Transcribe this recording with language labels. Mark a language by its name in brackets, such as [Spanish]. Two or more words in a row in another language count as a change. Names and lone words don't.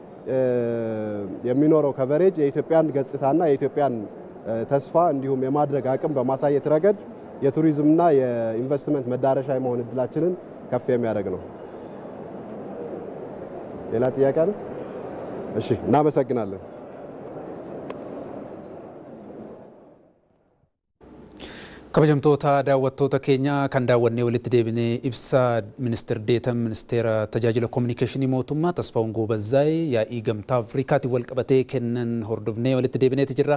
[Amharic] የሚኖረው ከቨሬጅ የኢትዮጵያን ገጽታና የኢትዮጵያን ተስፋ እንዲሁም የማድረግ አቅም በማሳየት ረገድ የቱሪዝምና የኢንቨስትመንት መዳረሻ የመሆን እድላችንን ከፍ የሚያደርግ ነው። ሌላ ጥያቄ አለ? እሺ እናመሰግናለን። [Oromo] kabajamtoota daawwattoota keenya kan daawwannee walitti deebinee ibsa ministeer deetan ministeera tajaajila kominikeeshinii mootummaa Tasfaa'uun Goobazzaay yaa'ii gamtaa Afrikaatiin wal qabatee kennan hordofnee walitti deebineeti jirra.